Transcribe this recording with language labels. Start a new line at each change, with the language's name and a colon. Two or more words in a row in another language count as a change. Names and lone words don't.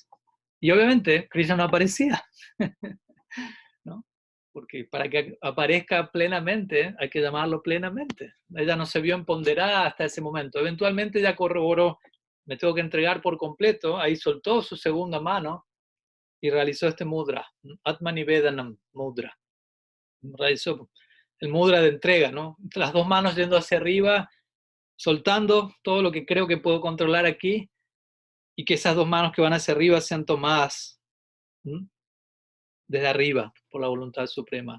Spanish: Y obviamente Krishna no aparecía, ¿no? Porque para que aparezca plenamente hay que llamarlo plenamente. Ella no se vio empoderada hasta ese momento. Eventualmente ella corroboró, me tengo que entregar por completo, ahí soltó su segunda mano y realizó este mudra,
Sanskrit: Atmanivedanam mudra.
Spanish: Realizó el mudra de entrega, ¿no? Las dos manos yendo hacia arriba, soltando todo lo que creo que puedo controlar aquí, y que esas dos manos que van hacia arriba sean tomadas desde arriba por la voluntad suprema.